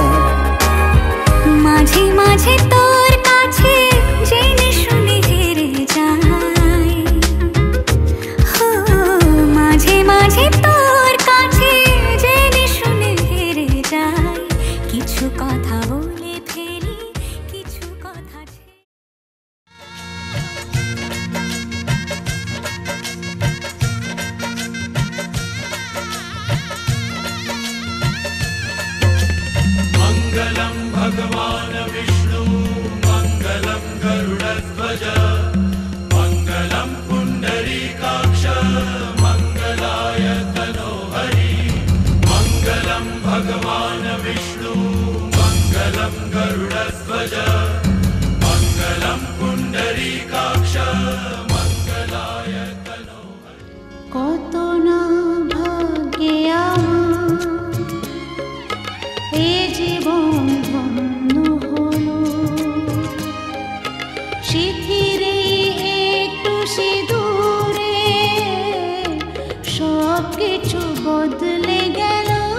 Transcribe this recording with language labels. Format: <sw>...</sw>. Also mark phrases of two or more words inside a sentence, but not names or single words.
<bn>মাঝে মাঝে তোর কাছে জেনে শুনে হেরে যাই, মাঝে মাঝে তোর কাছে জেনে শুনে হেরে যাই। কিছু কথা বলে ফেলি, কিছু কথা</bn> <sa>मङ्गलं भगवान् विष्णु मङ्गलं गरुडध्वज मङ्गलं पुण्डरीकाक्ष मङ्गलाय तनोहरि। मङ्गलं भगवान् विष्णु मङ्गलं गरुडध्वज मङ्गलं पुण्डरीकाक्ष मङ्गलाय तनोहरि।</sa> <bn>কত না ভাগ্যে আমার এ জীবন ধন্য হলো, শিথিরে একটু সিঁদুরে সব কিছু বদলে গেল।</bn>